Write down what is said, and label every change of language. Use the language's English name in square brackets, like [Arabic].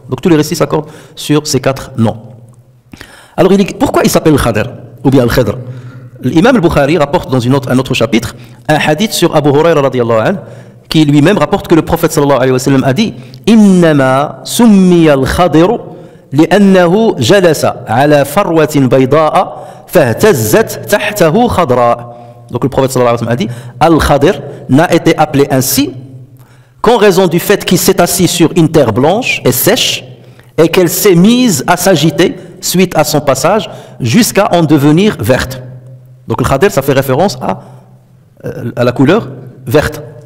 [French] Donc tous les récits s'accordent sur ces 4 noms. Alors pourquoi il s'appelle Al-Khadir ou bien Al-Khidr? L'imam al-Bukhari rapporte dans un autre chapitre un hadith sur Abu Huraira radiyallahu anhu qui lui-même rapporte que le prophète sallallahu alayhi wa sallam a dit [Arabic] Innama summiya al-Khadiru لأنه جلس على فروة بيضاء فاهتزت تحته خضراء. [French] Donc le prophète sallallahu alayhi wa sallam a dit Al-Khadir n'a été appelé ainsi qu'en raison du fait qu'il s'est assis sur une terre blanche et sèche et qu'elle s'est mise à s'agiter suite à son passage jusqu'à en devenir verte. Donc le Khadir, ça fait référence à la couleur verte.